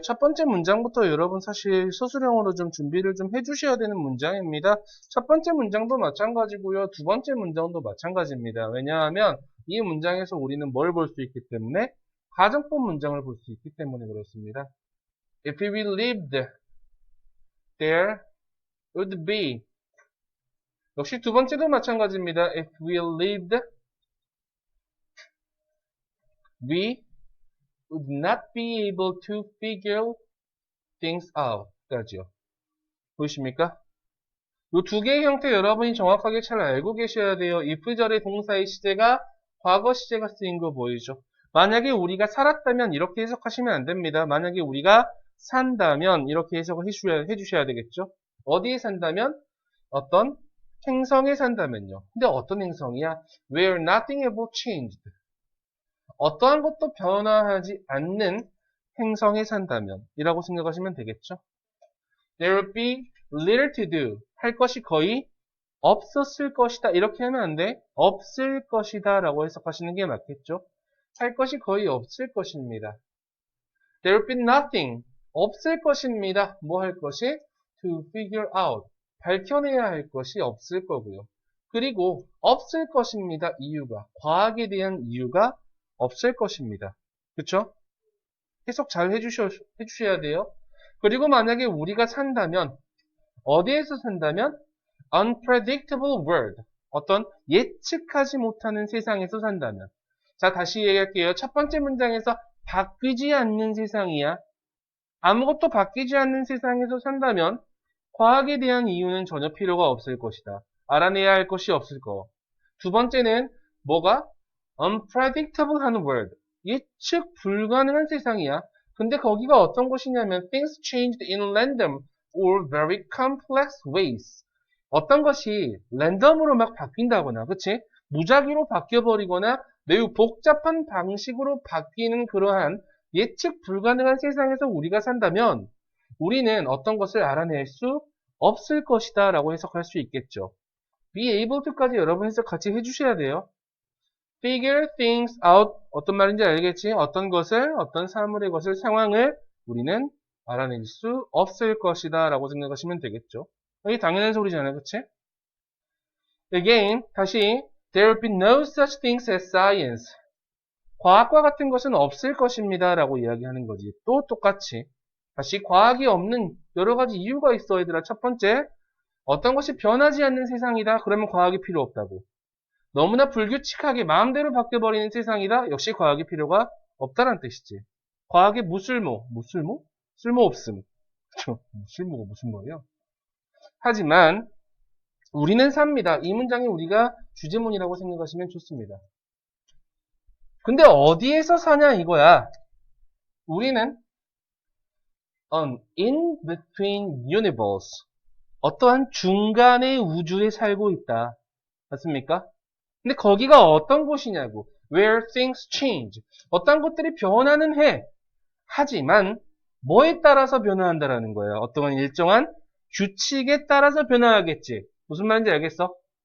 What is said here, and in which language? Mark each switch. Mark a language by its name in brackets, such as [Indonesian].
[Korean] 첫 번째 문장부터 여러분 사실 서술형으로 좀 준비를 좀 해주셔야 되는 문장입니다. 첫 번째 문장도 마찬가지고요. 두 번째 문장도 마찬가지입니다. 왜냐하면 이 문장에서 우리는 뭘 볼 수 있기 때문에? 가정법 문장을 볼 수 있기 때문에 그렇습니다. [English] If we lived there would be. [Korean] 역시 두 번째도 마찬가지입니다. [English] If we lived, we would not be able to figure things out. [Korean] 까지요. 보이십니까? 이 두 개의 형태 여러분이 정확하게 잘 알고 계셔야 돼요. if절의 동사의 시제가 과거 시제가 쓰인 거 보이죠? 만약에 우리가 살았다면 이렇게 해석하시면 안 됩니다. 만약에 우리가 산다면 이렇게 해석을 해주셔야 되겠죠? 어디에 산다면? 어떤 행성에 산다면요. 근데 어떤 행성이야? [English] Where nothing ever changed. [Korean] 어떠한 것도 변화하지 않는 행성에 산다면 이라고 생각하시면 되겠죠. [English] There will be little to do. [Korean] 할 것이 거의 없었을 것이다. 이렇게 하면 안 돼. 없을 것이다 라고 해석하시는 게 맞겠죠. 할 것이 거의 없을 것입니다. [English] There will be nothing. [Korean] 없을 것입니다. 뭐 할 것이? [English] To figure out. [Korean] 밝혀내야 할 것이 없을 거고요. 그리고 없을 것입니다. 이유가. 과학에 대한 이유가 없을 것입니다. 그쵸? 해석 잘 해주셔야 돼요. 그리고 만약에 우리가 산다면, 어디에서 산다면? [English] Unpredictable world. [Korean] 어떤 예측하지 못하는 세상에서 산다면. 자, 다시 얘기할게요. 첫 번째 문장에서 바뀌지 않는 세상이야. 아무것도 바뀌지 않는 세상에서 산다면 과학에 대한 이유는 전혀 필요가 없을 것이다. 알아내야 할 것이 없을 거. 두 번째는 뭐가? [English] unpredictable 하는 word. [Korean] 예측 불가능한 세상이야. 근데 거기가 어떤 곳이냐면 [English] things changed in random or very complex ways. [Korean] 어떤 것이 랜덤으로 막 바뀐다거나, 그치? 무작위로 바뀌어버리거나 매우 복잡한 방식으로 바뀌는 그러한 예측 불가능한 세상에서 우리가 산다면 우리는 어떤 것을 알아낼 수 없을 것이다 라고 해석할 수 있겠죠. be able to까지 여러분 해석 같이 해주셔야 돼요. figure things out 어떤 말인지 알겠지? 어떤 것을, 어떤 사물의 것을, 상황을 우리는 알아낼 수 없을 것이다 라고 생각하시면 되겠죠. 이게 당연한 소리잖아요. 그치? [English] Again, 다시 There will be no such things as science. [Korean] 과학과 같은 것은 없을 것입니다 라고 이야기하는 거지. 또 똑같이 다시 과학이 없는 여러 가지 이유가 있어 얘들아. 첫 번째, 어떤 것이 변하지 않는 세상이다. 그러면 과학이 필요 없다고. 너무나 불규칙하게 마음대로 바뀌어버리는 세상이다. 역시 과학이 필요가 없다는 뜻이지. 과학의 무쓸모. 무쓸모? 쓸모없음. 그쵸? 무쓸모가 무슨 말이야? 하지만 우리는 삽니다. 이 문장이 우리가 주제문이라고 생각하시면 좋습니다. 근데 어디에서 사냐 이거야. [English] 우리는 an in-between universe. [Korean] 어떠한 중간의 우주에 살고 있다. 맞습니까? 근데 거기가 어떤 곳이냐고. [English] Where things change. [Korean] 어떤 것들이 변하는 해. 하지만 뭐에 따라서 변화한다라는 거예요. 어떠한 일정한 규칙에 따라서 변화하겠지. 무슨 말인지 알겠어?